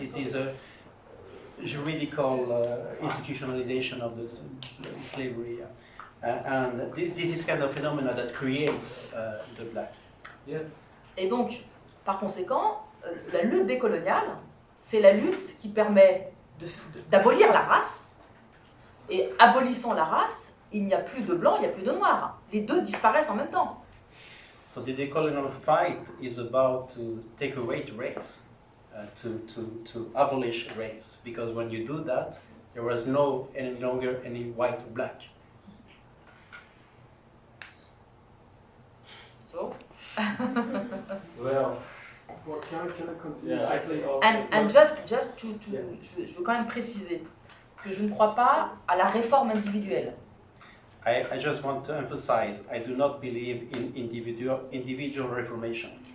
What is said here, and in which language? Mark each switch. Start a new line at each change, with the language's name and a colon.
English: It is a juridical institutionalization of the slavery, and this is kind of phenomena that creates the black. Yes.
French: Et donc, par conséquent, la lutte décoloniale, c'est la lutte qui permet d'abolir la race. Et abolissant la race, il n'y a plus de blanc, il n'y a plus de noir. Les deux disparaissent en même temps.
English: So the decolonial fight is about to take away race, to abolish race, because when you do that, there was any longer any white or black. So. Well, can I continue? yeah, I think. And just to
French: je veux quand même préciser que je ne crois pas à la réforme individuelle.
English: I just want to emphasize, I do not believe in individual reformation.